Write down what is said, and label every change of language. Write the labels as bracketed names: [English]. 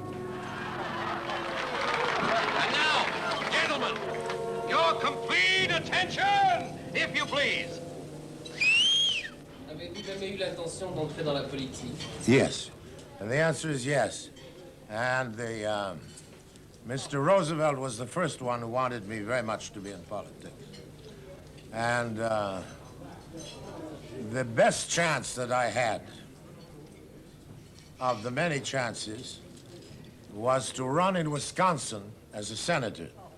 [English] And now, gentlemen, your complete attention, if you please. [French] Avez-vous jamais eu l'intention d'entrer dans la politique? [English] Yes. And the answer is yes. And Mr. Roosevelt was the first one who wanted me very much to be in politics. And the best chance that I had of the many chances was to run in Wisconsin as a senator.